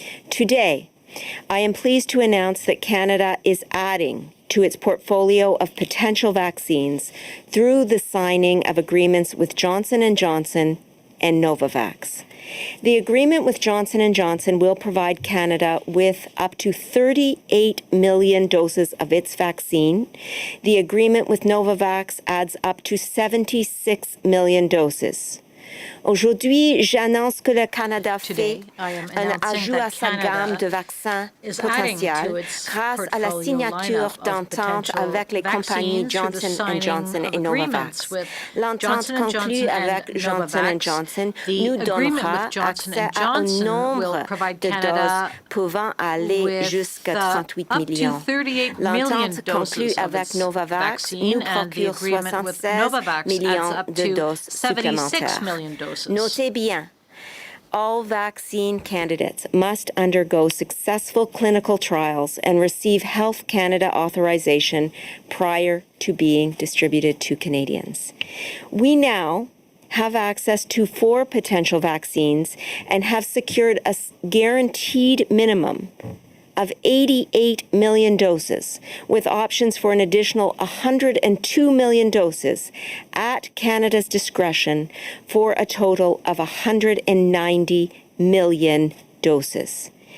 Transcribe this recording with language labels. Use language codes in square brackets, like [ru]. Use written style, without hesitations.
[en] Today, I am pleased to announce that Canada is adding to its portfolio of potential vaccines through the signing of agreements with Johnson & Johnson and Novavax. The agreement with Johnson & Johnson will provide Canada with up to 38 million doses of its vaccine. The agreement with Novavax adds up to 76 million doses. [fr] Aujourd'hui, j'annonce que le Canada fait un ajout à sa gamme de vaccins potentiels grâce à la signature d'entente avec les compagnies Johnson & Johnson et Novavax. L'entente conclue avec Johnson & Johnson nous donnera accès à un nombre de doses pouvant aller jusqu'à 38 millions. L'entente conclue avec Novavax nous procure 76 millions de doses supplémentaires. Notez bien, [en] all vaccine candidates must undergo successful clinical trials and receive Health Canada authorization prior to being distributed to Canadians. We now have access to 4 potential vaccines and have secured a guaranteed minimum of 88 million doses, with options for an additional 102 million doses at Canada's discretion for a total of 190 million doses.